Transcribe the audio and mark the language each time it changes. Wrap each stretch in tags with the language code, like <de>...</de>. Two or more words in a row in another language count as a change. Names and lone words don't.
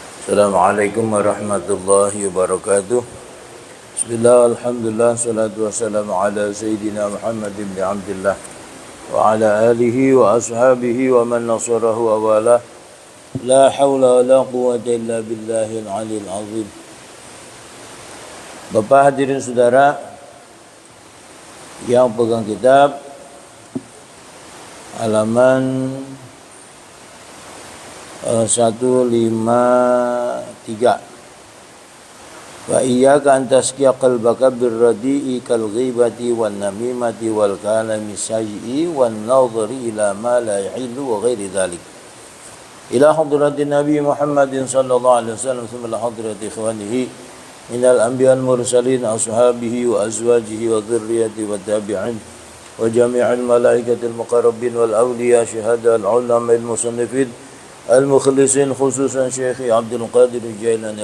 <ar>السلام عليكم ورحمة الله وبركاته. بسم الله، الحمد لله، الصلاة والسلام على سيدنا محمد بن عبد الله وعلى آله وأصحابه ومن نصره ووالاه. لا حول ولا قوة إلا بالله العلي العظيم.</ar> <id>Bapak hadirin saudara yang pegang kitab, halaman 153.</id> <ar>وإياك أن تسقي قلبك بالرديء كالغيبة والنميمة والكلام السيئ والنظر إلى ما لا يحل وغير ذلك. إلى حضرة النبي محمد صلى الله عليه وسلم ثم إلى حضرة إخوانه من الأنبياء والمرسلين أصحابه وأزواجه وذرياته والتابعين وجميع الملائكة المقربين والأولياء الشهداء العلماء المصنفين المخلصين خصوصا شيخي عبد القادر الجيلاني.</ar>